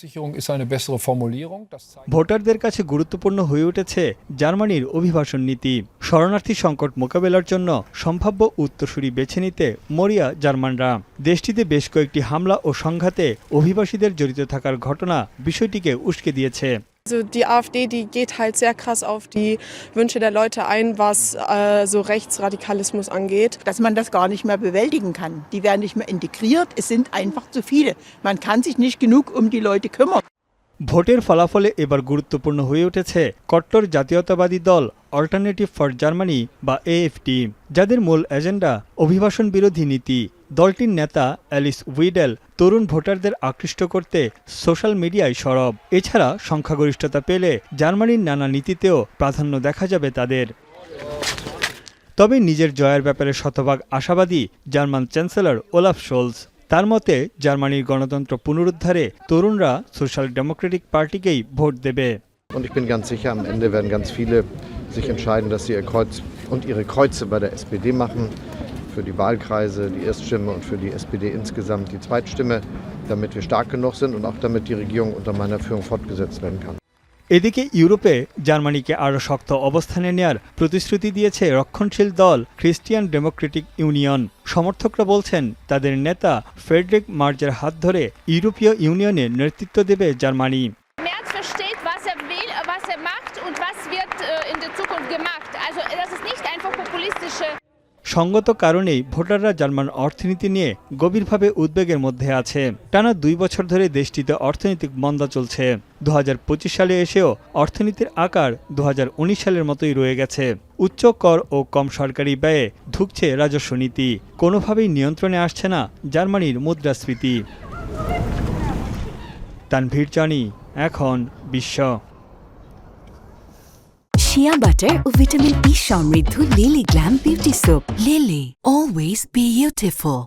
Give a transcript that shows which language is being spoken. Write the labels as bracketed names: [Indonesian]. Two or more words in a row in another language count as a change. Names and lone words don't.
[Bangla] ভোটারদের কাছে গুরুত্বপূর্ণ হয়ে উঠেছে জার্মানির অভিবাসন নীতি। শরণার্থী সংকট মোকাবেলার জন্য সম্ভাব্য উত্তরসূরি বেছে নিতে মরিয়া জার্মানরা। দেশটিতে বেশ কয়েকটি হামলা ও সংঘাতে অভিবাসীদের জড়িত থাকার ঘটনা বিষয়টিকে উস্কে দিয়েছে। [German] Also die AfD, die geht halt sehr krass auf die Wünsche der Leute ein, was so Rechtsradikalismus angeht. Dass man das gar nicht mehr bewältigen kann. Die werden nicht mehr integriert, es sind einfach zu viele. Man kann sich nicht genug um die Leute kümmern. [Bangla] ভোটের ফলাফলে এবার গুরুত্বপূর্ণ হয়ে উঠেছে কট্টর জাতীয়তাবাদী দল অল্টারনেটিভ ফর জার্মানি বা এএফটি, যাদের মূল এজেন্ডা অভিবাসন বিরোধী নীতি। দলটির নেতা অ্যালিস উইডেল তরুণ ভোটারদের আকৃষ্ট করতে [English] social media [Bangla] সরব। এছাড়া সংখ্যাগরিষ্ঠতা পেলে জার্মানির নানা নীতিতেও প্রাধান্য দেখা যাবে তাদের। তবে নিজের জয়ের ব্যাপারে শতভাগ আশাবাদী জার্মান চ্যান্সেলর ওলাফ শোলস। তার মতে জার্মানির গণতন্ত্র পুনরুদ্ধারে তরুণরা সোশ্যাল ডেমোক্রেটিক পার্টিকেই ভোট দেবে। [German] Und ich bin ganz sicher, am Ende werden ganz viele sich entscheiden, dass sie ihr Kreuz und ihre Kreuze bei der SPD machen. Für die Wahlkreise die Erststimme und für die SPD insgesamt die Zweitstimme, damit wir stark genug sind und auch damit die Regierung unter meiner Führung fortgesetzt werden kann. [Bangla] এদিকে ইউরোপে জার্মানিকে আরও শক্ত অবস্থানে নেয়ার প্রতিশ্রুতি দিয়েছে রক্ষণশীল দল খ্রিস্টিয়ান ডেমোক্রেটিক ইউনিয়ন। সমর্থকরা বলছেন তাদের নেতা ফ্রেডরিক মার্জের হাত ধরে ইউরোপীয় ইউনিয়নের নেতৃত্ব দেবে জার্মানি। [German] Merz versteht, was er macht und was wird in der Zukunft gemacht. Also das ist nicht einfach populistische. [Bangla] সঙ্গত কারণেই ভোটাররা জার্মান অর্থনীতি নিয়ে গভীরভাবে উদ্বেগের মধ্যে আছে। টানা 2 বছর ধরে দেশটিতে অর্থনৈতিক মন্দা চলছে। 2025 সালে এসেও অর্থনীতির আকার 2019 সালের মতোই রয়ে গেছে। উচ্চ কর ও কম সরকারি ব্যয়ে ধুঁকছে রাজস্ব নীতি। কোনোভাবেই নিয়ন্ত্রণে আসছে না জার্মানির মুদ্রাস্ফীতি। তানভীর জানি, এখন বিশ্ব। [English] Shea butter [Bangla] ও ভিটামিন ই সমৃদ্ধ লিলি গ্ল্যাম বিউটি সোপ। লিলি, [English] always be beautiful.